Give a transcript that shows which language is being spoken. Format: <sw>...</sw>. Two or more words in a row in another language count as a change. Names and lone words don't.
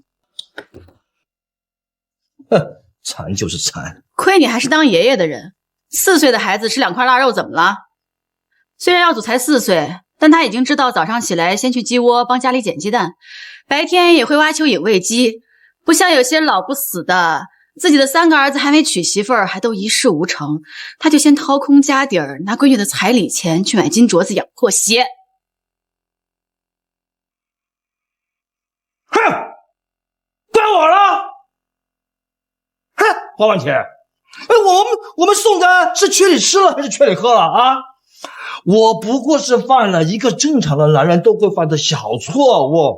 <zh>哼，馋就是馋。亏你还是当爷爷的人，4岁的孩子吃2塊臘肉怎么了？虽然耀祖才4歲，但他已經知道早上起來先去雞窩幫家裡撿雞蛋，白天也會挖蚯蚓餵雞，不像有些老不死的，自己的3 個兒子還沒娶媳婦兒，還都一事無成，他就先掏空家底兒，拿閨女的彩禮錢去買金鐲子養破鞋。哼，怪我了！哼，花万钱，我們送的是缺你吃了還是缺你喝了啊？我不過是犯了一個正常的男人都會犯的小錯誤。</zh>